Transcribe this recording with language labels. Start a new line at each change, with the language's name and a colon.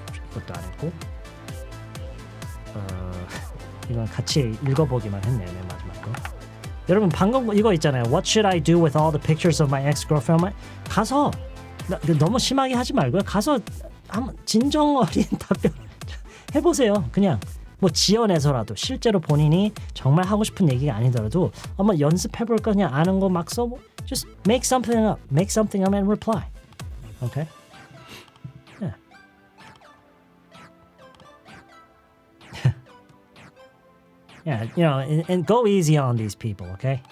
Korean: 이것도 안 했고 이건 같이 읽어보기만 했네요. 맨 마지막 거. 여러분 방금 이거 있잖아요.
English: What should I do with all the pictures of my ex-girlfriend?
Korean: 가서 너무 심하게 하지 말고요. 가서 한번 진정 어린 답변 해보세요. 그냥 뭐 지어내서라도 실제로 본인이 정말 하고 싶은 얘기가 아니더라도 한번 연습해볼까 그냥 아는 거 막 써보.
English: Just make something up and reply. Okay? Yeah. Yeah, you know, and go easy on these people, okay?